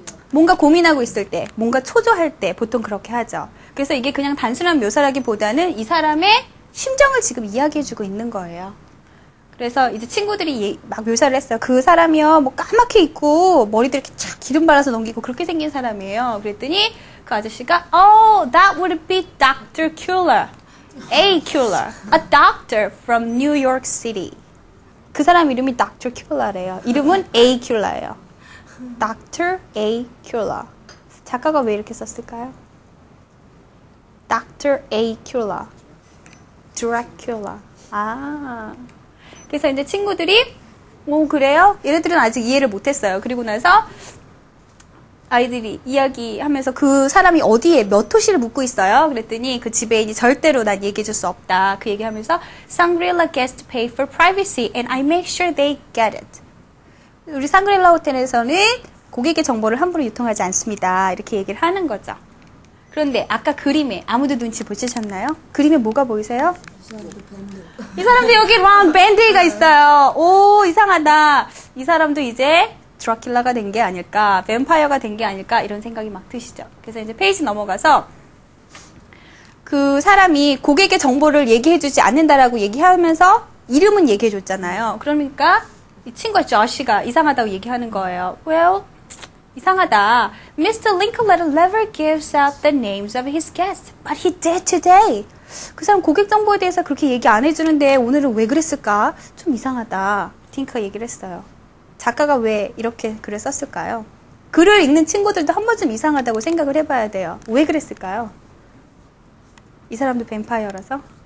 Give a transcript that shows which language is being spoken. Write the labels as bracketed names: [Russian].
[Korean] 뭔가 고민하고 있을 때, 뭔가 초조할 때 보통 그렇게 하죠. 그래서 이게 그냥 단순한 묘사라기보다는 이 사람의 심정을 지금 이야기해주고 있는 거예요. 그래서 이제 친구들이 막 묘사를 했어요. 그 사람이요, 뭐 까맣게 입고 머리도 이렇게 쫙 기름 발라서 넘기고 그렇게 생긴 사람이에요. 그랬더니 그 아저씨가 [English] Oh, that would be Dr. Kuller. A. Kuller, a doctor from New York City. [Korean] 그 사람 이름이 Dr. Kuller래요. 이름은 A. Kuller예요. Dr. A. Kuller. 작가가 왜 이렇게 썼을까요? Dr. Acula. Dracula. 아. 그래서 이제 친구들이 오, 그래요? 얘네들은 아직 이해를 못했어요. 그리고 나서 아이들이 이야기하면서 그 사람이 어디에 몇 호실을 묵고 있어요? 그랬더니 그 지배인이 절대로 난 얘기해줄 수 없다. 그 얘기하면서 [English] Shangri-La guests pay for privacy and I make sure they get it. [Korean] 우리 샹그릴라 호텔에서는 고객의 정보를 함부로 유통하지 않습니다. 이렇게 얘기를 하는 거죠. 그런데 아까 그림에 아무도 눈치 보시셨나요? 그림에 뭐가 보이세요? 이 사람도 여기 랑 밴드가 있어요. 오, 이상하다. 이 사람도 이제 드라큘라가 된 게 아닐까, 뱀파이어가 된 게 아닐까 이런 생각이 막 드시죠. 그래서 이제 페이지 넘어가서 그 사람이 고객의 정보를 얘기해주지 않는다라고 얘기하면서 이름은 얘기해줬잖아요. 그러니까 이 친구가 조시가 이상하다고 얘기하는 거예요. Well, 이상하다. Mr. [English] Linklater never gives out the names of his guests, but he did today. [Korean] 그 사람 고객 정보에 대해서 그렇게 얘기 안 해주는데 오늘은 왜 그랬을까? 좀 이상하다. 딩크가 얘기를 했어요. 작가가 왜 이렇게 글을 썼을까요? 글을 읽는 친구들도 한 번쯤 이상하다고 생각을 해봐야 돼요. 왜 그랬을까요? 이 사람도 뱀파이어라서?